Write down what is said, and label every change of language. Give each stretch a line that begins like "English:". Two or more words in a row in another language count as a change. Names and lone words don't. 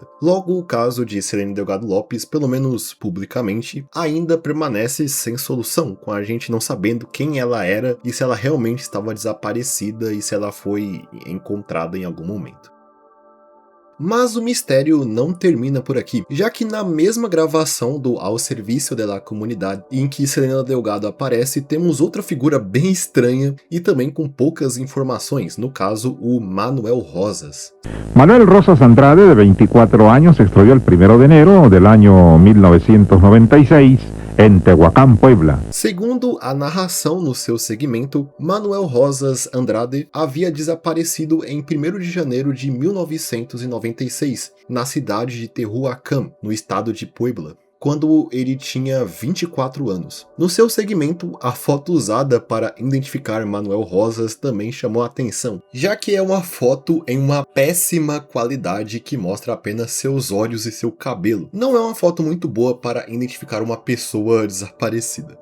Portuguese: Logo, o caso de Selene Delgado López, pelo menos publicamente, ainda permanece sem solução, com a gente não sabendo quem ela era e se ela realmente estava desaparecida e se ela foi encontrada em algum momento. Mas o mistério não termina por aqui, já que na mesma gravação do Al Servicio de la Comunidad, em que Selene Delgado aparece, temos outra figura bem estranha e também com poucas informações, no caso, o Manuel Rosas.
Spanish: Manuel Rosas Andrade, de 24 años, se extravió el 1 de enero del año 1996 en Tehuacán, Puebla.
Portuguese: Segundo a narração no seu segmento, Manuel Rosas Andrade havia desaparecido em 1º de janeiro de 1996, na cidade de Tehuacán, no estado de Puebla, quando ele tinha 24 anos. No seu segmento, a foto usada para identificar Manuel Rosas também chamou a atenção, já que é uma foto em uma péssima qualidade que mostra apenas seus olhos e seu cabelo. Não é uma foto muito boa para identificar uma pessoa desaparecida.